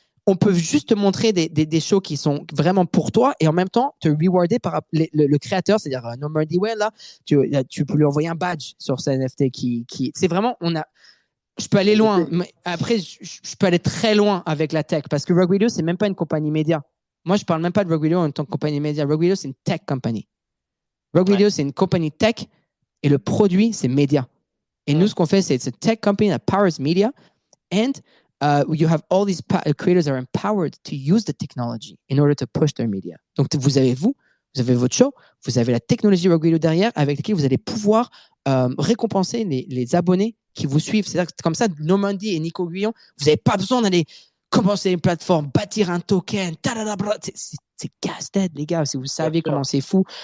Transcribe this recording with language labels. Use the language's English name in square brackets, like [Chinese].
[French] on peut juste te montrer des shows qui sont vraiment pour toi et en même temps te rewarder par le créateur, c'est-à-dire Normandy Well, là, tu peux lui envoyer un badge sur sa NFT qui c'est vraiment, je peux aller loin, mais après, je peux aller très loin avec la tech parce que Rogue Radio, c'est même pas une compagnie média. Moi, je parle même pas de Rogue Radio en tant que compagnie média. Rogue Radio, c'est une tech company. Rogue Radio, c'est une compagnie tech et le produit, c'est média. [English] Et nous, ce qu'on fait, c'est it's a tech company that powers media and you have all these creators are empowered to use the technology in order to push their media. [French] Donc, vous avez votre show, vous avez la technologie Rogue Radio derrière avec laquelle vous allez pouvoir récompenser les abonnés qui vous suivent. C'est-à-dire que comme ça, Normandy et Nico Guillon, vous n'avez pas besoin d'aller commencer une plateforme, bâtir un token, c'est casse-tête, les gars, si vous savez comment c'est fou.